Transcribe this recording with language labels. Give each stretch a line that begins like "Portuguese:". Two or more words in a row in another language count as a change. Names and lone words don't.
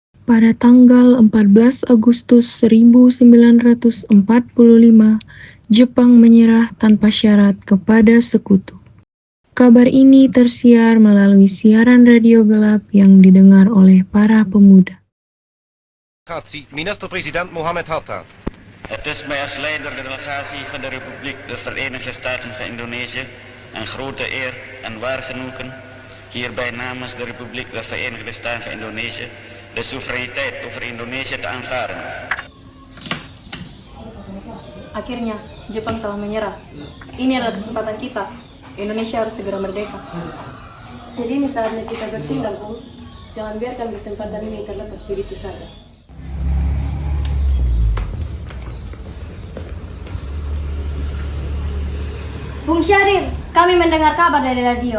Indonesian: Pada tanggal 14 Agustus 1945, Jepang menyerah tanpa syarat kepada sekutu. Kabar ini tersiar melalui siaran radio gelap yang didengar oleh para pemuda.
Dutch: Minister-president Mohammed Hatta. Het is mij als leider de delegatie van de Republiek de Verenigde Staten van Indonesië een grote eer en waar genoegen hierbij namens de Republiek de Verenigde Staten van Indonesië de soevereiniteit over Indonesië te aanvaarden.
Indonesian: Akhirnya, Jepang telah menyerah. Ini adalah kesempatan kita. Indonesia harus segera merdeka. Jadi ini saatnya kita bertindak, Bung. Jangan biarkan kesempatan ini terlepas begitu saja. Bung Syahrir, kami mendengar kabar dari radio.